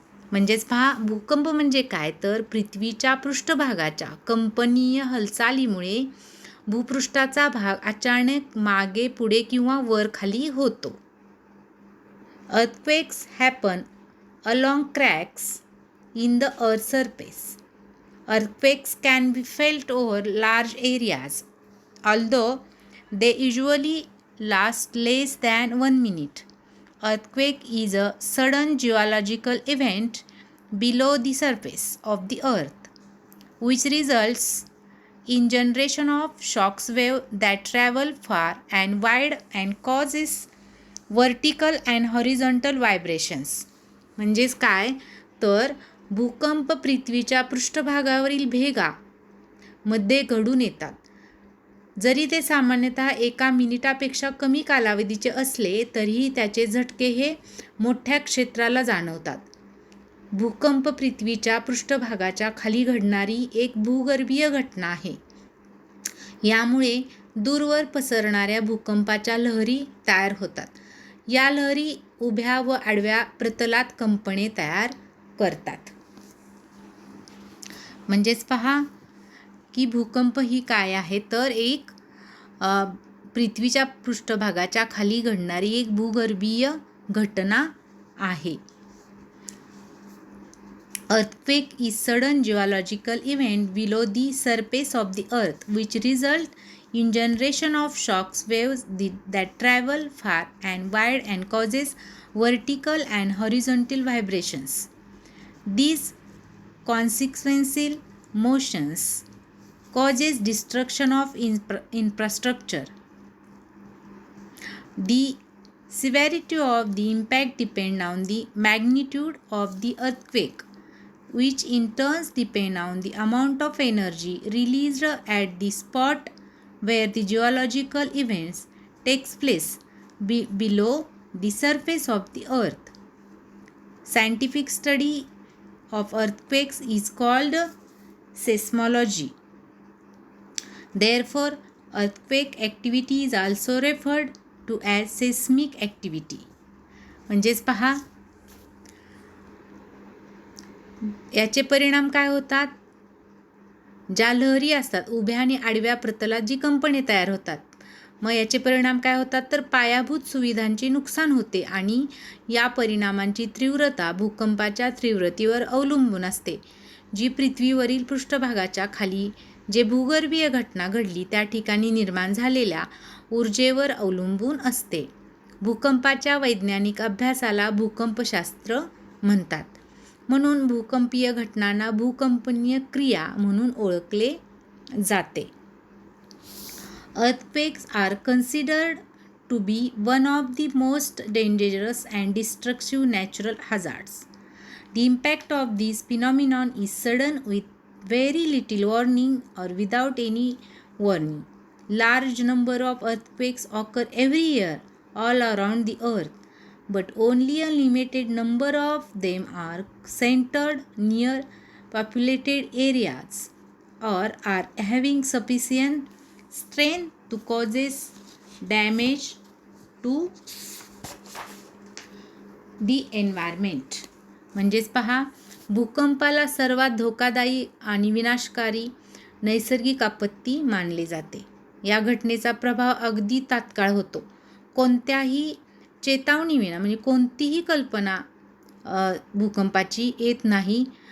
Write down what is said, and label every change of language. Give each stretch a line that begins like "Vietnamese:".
Marathi: म्हणजेच पहा, भूकंप म्हणजे काय तर पृथ्वीच्या पृष्ठभागाच्या कंपनीय हालचालीमुळे भूपृष्ठाचा भाग अचानक मागे पुढे किंवा वर खाली होतो.
English: Earthquakes happen along cracks in the earth surface. Earthquakes can be felt over large areas, although they usually last less than 1 minute. Earthquake is a sudden geological event below the surface of the earth, which results in generation of shocks wave that travel far and wide and causes vertical and horizontal vibrations.
Marathi: म्हणजेच काय तर भूकंप पृथ्वीच्या पृष्ठभागावरील भेगा मध्ये घडून येतात. जरी ते सामान्यतः 1 मिनिटापेक्षा कमी कालावधीचे असले तरीही त्याचे झटके हे मोठ्या क्षेत्राला जाणवतात. भूकंप पृथ्वीच्या पृष्ठभागाच्या खाली घडणारी एक भूगर्भीय घटना आहे. यामुळे दूरवर पसरणाऱ्या भूकंपाच्या लहरी तयार होतात. या लहरी उभ्या व आडव्या प्रतलात कंपने तयार करतात. म्हणजेच पहा की भूकंप ही काय आहे तर एक पृथ्वीच्या पृष्ठभागाच्या खाली घडणारी एक भूगर्भीय घटना आहे.
English: Earthquake is sudden geological event below the surface of the earth which result in generation of shocks waves that travel far and wide and causes vertical and horizontal vibrations. These consequential motions causes destruction of infrastructure. The severity of the impact depends on the magnitude of the earthquake, which in turn depend on the amount of energy released at the spot where the geological events takes place below the surface of the earth. Scientific study of earthquakes is called seismology. Therefore, earthquake activity is also referred to as seismic activity.
Marathi: म्हणजेच पहा, याचे परिणाम काय होतात? ज्या लहरी असतात उभ्या आणि आडव्या प्रतलात जी कंपने तयार होतात, मग याचे परिणाम काय होतात तर पायाभूत सुविधांचे नुकसान होते आणि या परिणामांची तीव्रता भूकंपाच्या तीव्रतेवर अवलंबून असते, जी पृथ्वीवरील पृष्ठभागाच्या खाली जे भूगर्भीय घटना घडली त्या ठिकाणी निर्माण झालेल्या ऊर्जेवर अवलंबून असते. भूकंपाच्या वैज्ञानिक अभ्यासाला भूकंपशास्त्र म्हणतात. म्हणून भूकंपीय घटनांना भूकंपनीय क्रिया म्हणून ओळखले जाते.
English: Earthquakes are considered to be one of the most dangerous and destructive natural hazards. The impact of this phenomenon is sudden with very little warning or without any warning. Large number of earthquakes occur every year all around the earth, but only a limited number of them are centered near populated areas or are having sufficient strength to causes damage to the environment.
Marathi: म्हणजेच पहा, भूकंपाला सर्वात धोकादायी आणि विनाशकारी नैसर्गिक आपत्ती मानले जाते. या घटनेचा प्रभाव अगदी तात्काळ होतो. कोणत्याही चेतावणीविना म्हणजे कोणतीही कल्पना भूकंपाची येत नाही.